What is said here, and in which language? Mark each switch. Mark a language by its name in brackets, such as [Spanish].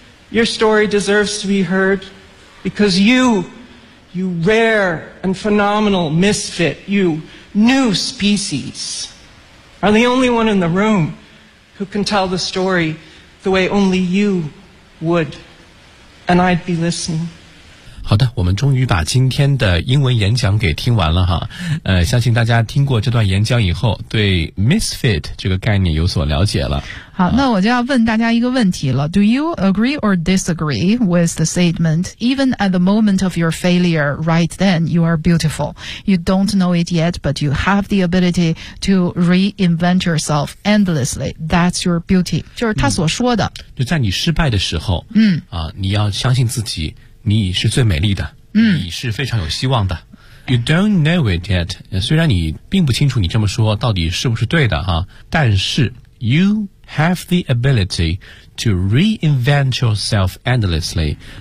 [English] Your story deserves to be heard because you rare and phenomenal misfit, you new species, are the only one in the room who can tell the story the way only you would. And I'd be listening. [Chinese] 好的，我们终于把今天的英文演讲给听完了哈。相信大家听过这段演讲以后，对 misfit 这个概念有所了解了。好，那我就要问大家一个问题了。 [English] Do you agree or disagree with the statement, even at the moment of your failure, right then, you are beautiful? You don't know it yet, but you have the ability to reinvent yourself endlessly. That's your beauty. [Chinese] 就是他所说的。就在你失败的时候，你要相信自己。你是最美丽的，你是非常有希望的。 [English] You don't know it yet. [Chinese] 虽然你并不清楚你这么说到底是不是对的哈，但是 [English] you have the ability to reinvent yourself endlessly.